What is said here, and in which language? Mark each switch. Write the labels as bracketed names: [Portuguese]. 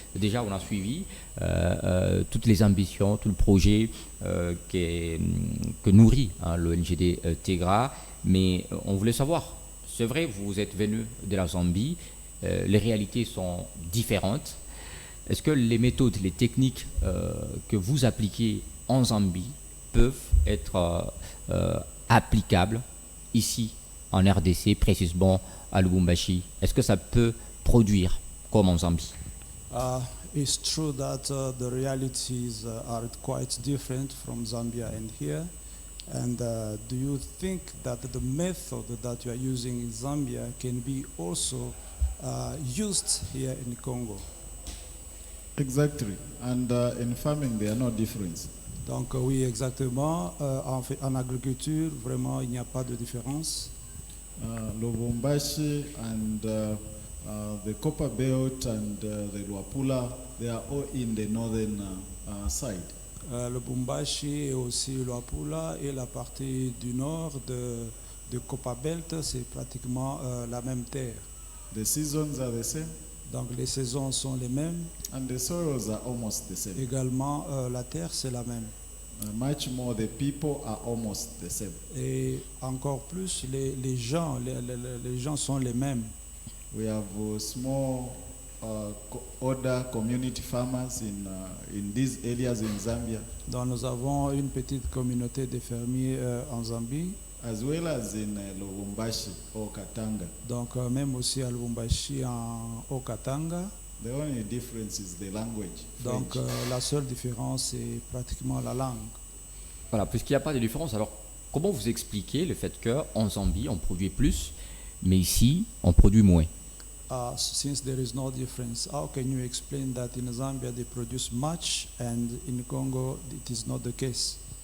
[French] Déjà, on a suivi toutes les ambitions, tout le projet que nourrit l'ONGD Tegra, mais on voulait savoir, c'est vrai, vous êtes venu de la Zambie, les réalités sont différentes. Est-ce que les méthodes, les techniques que vous appliquez en Zambie peuvent être applicables ici en RDC, précisément à Lubumbashi? Est-ce que ça peut produire comme en Zambie? [English] It's true that the realities are quite different from Zambia and here. And do you think that the method that you are using in Zambia can be also used here in Congo? Exactly. And in farming, there are no difference. [French] Donc oui, exactement. En agriculture, vraiment, il n'y a pas de différence. [English] Lubumbashi and The Copper Belt and the Luapula, they are all in the northern side. [French] Le Lubumbashi et aussi Luapula et la partie du nord de Copperbelt, c'est pratiquement la même terre. [English] The seasons are the same, [French] Donc les saisons sont les mêmes. [English] and the soils are almost the same. [French] Également, la terre, c'est la même. [English] Much more, the people are almost the same. [French] Et encore plus, les gens sont les mêmes. [English] We have small, older community farmers in these areas in Zambia, [French] Donc nous avons une petite communauté de fermiers en Zambie. [English] as well as in Lubumbashi or Katanga. [French] Donc même aussi à Lubumbashi, au Katanga. [English] The only difference is the language. [French] Donc [English] French. [French] la seule différence, c'est pratiquement la langue. Voilà, puisqu'il n'y a pas de différence, alors comment vous expliquez le fait qu'en Zambie, on produit plus, mais ici, on produit moins? [English] Since there is no difference, how can you explain that in Zambia they produce much and in Congo it is not the case?